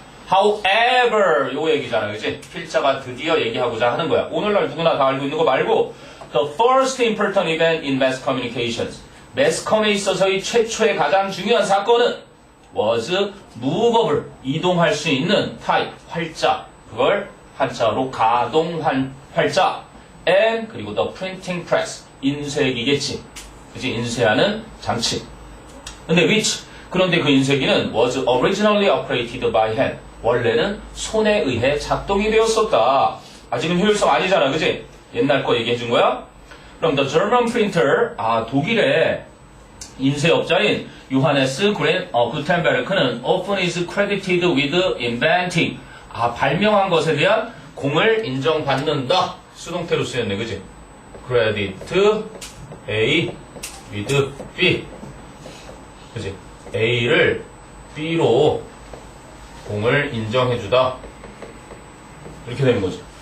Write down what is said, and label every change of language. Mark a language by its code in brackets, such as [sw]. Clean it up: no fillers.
[en] However, [ko] 요 얘기잖아, 그치? 필자가 드디어 얘기하고자 하는 거야. 오늘날 누구나 다 알고 있는 거 말고 [en] The first important event in mass communications, [ko] 매스컴에 있어서의 최초의 가장 중요한 사건은 [en] was movable, [ko] 이동할 수 있는 type, 활자. 그걸 한자로 가동 활자. [en] And [ko] 그리고 [en] the printing press, [ko] 인쇄기겠지. 그치? 인쇄하는 장치. 근데 그런데 그 인쇄기는 [en] was originally operated by hand. [ko] 원래는 손에 의해 작동이 되었었다. 아직은 효율성 아니잖아, 그치? 옛날 거 얘기해 준 거야? 그럼 [en] the German printer, [ko] 독일의 인쇄업자인 [en] 요하네스 구텐베르크는 often is credited with inventing. [ko] 발명한 것에 대한 공을 인정받는다. 수동태로 쓰였네, 그지? credit A with B. 그지? A를 B로 공을 인정해주다. 이렇게 되는 거죠.